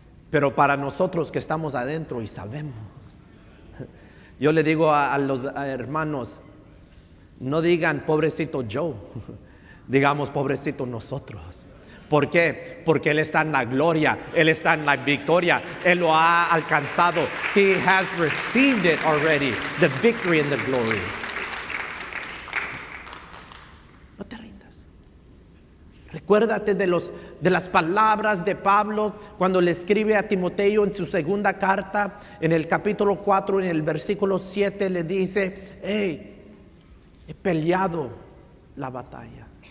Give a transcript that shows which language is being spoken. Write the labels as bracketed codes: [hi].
[es] Pero para nosotros que estamos adentro y sabemos, yo le digo a los hermanos, no digan pobrecito Joe, digamos pobrecito nosotros. ¿Por qué? Porque Él está en la gloria, Él está en la victoria, Él lo ha alcanzado. [en] He has received it already, the victory and the glory. [es] No te rindas. Recuérdate de las palabras de Pablo cuando le escribe a Timoteo en su segunda carta, en el capítulo 4, en el versículo 7, le dice: hey, he peleado la batalla.